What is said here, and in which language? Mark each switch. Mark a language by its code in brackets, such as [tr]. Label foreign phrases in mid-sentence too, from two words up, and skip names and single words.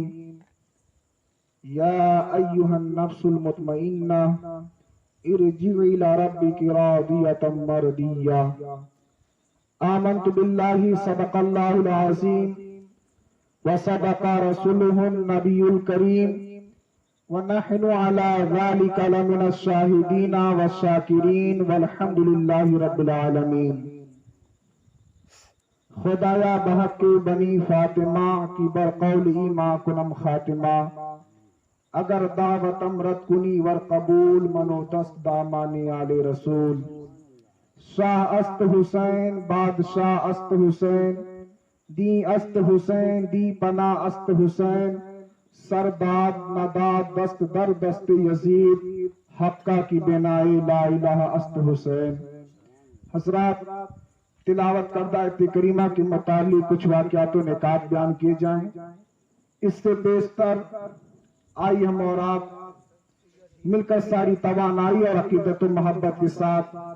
[ar] یا ایہا النفس المطمئنہ ارجعی الی ربک راضیۃ مرضیہ۔ آمنت باللہ، صدق اللہ العظیم وصدق رسولہ النبی الکریم، ونحن علی ذلک لمن الشاہدین والشاکرین، والحمد للہ رب العالمین۔ [fa] خدایا بحق بنی فاطمہ کی برقول ایما کنم خاتمہ، اگر دعوت امرت کنی ور قبول، منو دست دامانی آل رسول۔ شاہ است حسین، بادشاہ است حسین، دی است حسین، دی پناہ است حسین، سرداد نداد دست در دست یزید، حقہ کی بنائی لا الہ است حسین۔ [ur] حضرات، تلاوت کردہ آیت کریمہ کے متعلق کچھ واقعات و نکات بیان کیے جائیں۔ اس سے بیشتر آئی ہم اور آپ مل کر ساری توانائی اور عقیدت و محبت کے ساتھ